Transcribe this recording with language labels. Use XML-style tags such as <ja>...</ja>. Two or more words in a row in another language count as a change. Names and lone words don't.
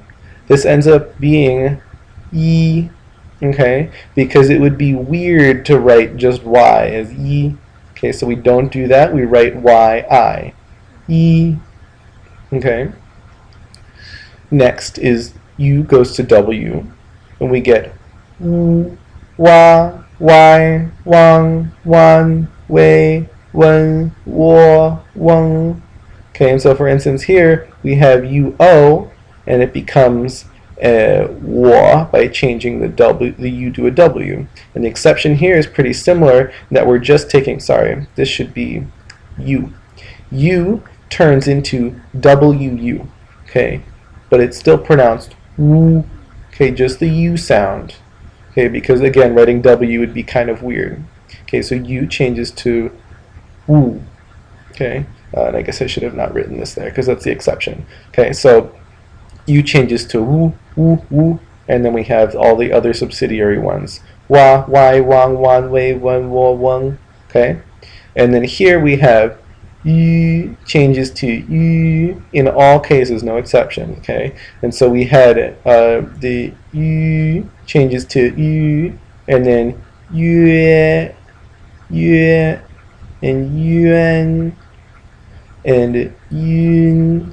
<en>This ends up being yi, okay, because it would be weird to write just Y as yi. Okay, so we don't do that. We write Y-I. Yi. Okay. Next is U goes to W, and we get</en> <zh>wu, wa,</zh> <en>why,</en> <zh>wang, wan, wei, wen, wo, weng.</zh> <en>Okay, and so for instance here we have UO, and it becomes wo by changing the U to a W. And the exception here is pretty similar in that we're just taking, sorry, this should be U. U turns into WU, okay, but it's still pronounced wu, okay, just the U sound. Okay, because again, writing W would be kind of weird. Okay, so U changes to wu. Okay, and I guess I should have not written this there because that's the exception. Okay, so U changes to</en> <zh>wu, wu, wu,</zh> <en>and then we have all the other subsidiary ones. Wa,</en> <zh>wai, wang, wan, wei, wen, wo, weng.</zh> <en>Okay, and then here we have U changes to U in all cases, no exception. Okay, and so we had the U changes to U, and then Yue, Yue, and Yuan, and Yun.</en>